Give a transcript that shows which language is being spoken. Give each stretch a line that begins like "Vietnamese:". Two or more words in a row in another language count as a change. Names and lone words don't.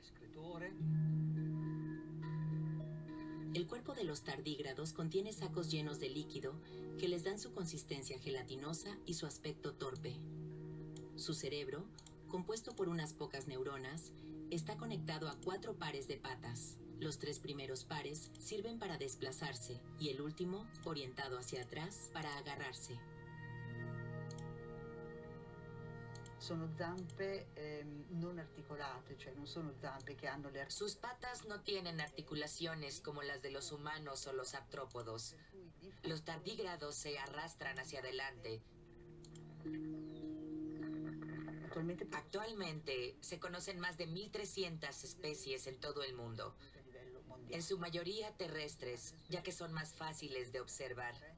Spanish: El cuerpo de los tardígrados contiene sacos llenos de líquido que les dan su consistencia gelatinosa y su aspecto torpe. Su cerebro, compuesto por unas pocas neuronas, está conectado a 4 pares de patas. Los 3 primeros pares sirven para desplazarse y el último, orientado hacia atrás, para agarrarse.
Italian: Sono zampe non articolate, cioè non sono zampe che hanno le
Spanish: Sus patas no tienen articulaciones como las de los humanos o los artrópodos. Los tardígrados se arrastran hacia adelante. Actualmente se conocen más de 1.300 especies en todo el mundo, en su mayoría terrestres, ya que son más fáciles de observar.